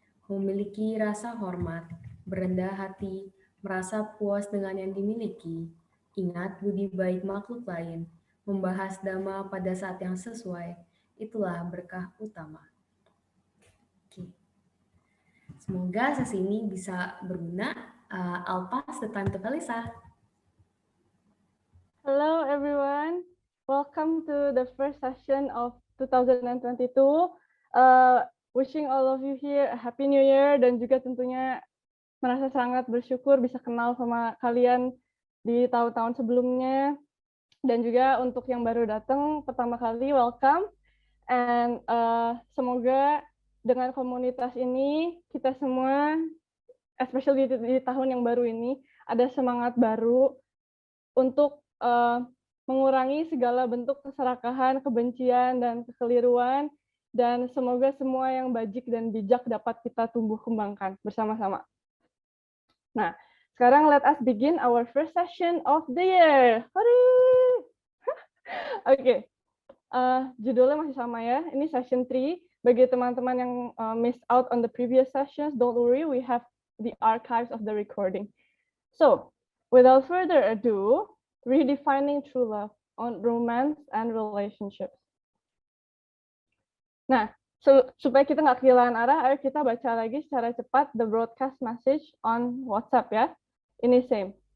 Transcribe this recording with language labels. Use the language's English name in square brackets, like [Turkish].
[Indonesian] Memiliki rasa hormat, berendah hati, merasa puas dengan yang dimiliki, ingat budi baik makhluk lain, membahas dhamma pada saat yang sesuai, itulah berkah utama. Oke. Semoga sesi ini bisa berguna. [English] I'll pass the time to Felisa. Hello everyone, welcome to the first session of 2022. Wishing all of you here a happy new year [Indonesian] dan juga tentunya merasa sangat bersyukur bisa kenal sama kalian di tahun-tahun sebelumnya. Dan juga untuk yang baru datang pertama kali, [English] welcome. [Indonesian] And semoga dengan komunitas ini kita semua, especially di tahun yang baru ini, ada semangat baru untuk mengurangi segala bentuk keserakahan, kebencian, dan kekeliruan, dan semoga semua yang bajik dan bijak dapat kita tumbuh kembangkan bersama-sama. Nah, sekarang [English] let us begin our first session of the year. [Indonesian] Oke, judulnya masih sama ya, ini session 3. Bagi teman-teman yang [English] missed out on the previous sessions, don't worry, we have the archives of the recording. So, without further ado, redefining true love on romance and relationships. [Indonesian] Nah, supaya kita nggak kehilangan arah, ayo kita baca lagi secara cepat [English] the broadcast message on WhatsApp [Indonesian] ya. Ini same.